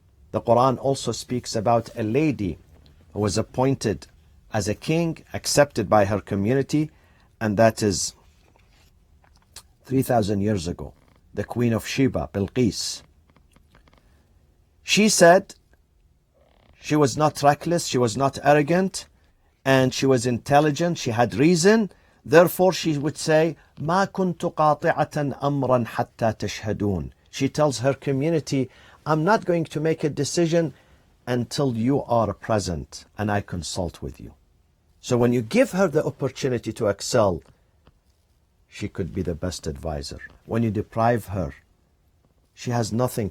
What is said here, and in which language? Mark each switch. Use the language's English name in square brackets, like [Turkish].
[English] The Quran also speaks about a lady who was appointed as a king, accepted by her community, and that is 3,000 years ago. The queen of Sheba, Bilqis. She said she was not reckless, she was not arrogant, and she was intelligent, she had reason. Therefore she would say, [Arabic] مَا كُنْتُ قَاطِعَةً أَمْرًا حَتَّى تَشْهَدُونَ. [English] She tells her community, I'm not going to make a decision until you are present and I consult with you. So when you give her the opportunity to excel, she could be the best advisor. When you deprive her, she has nothing.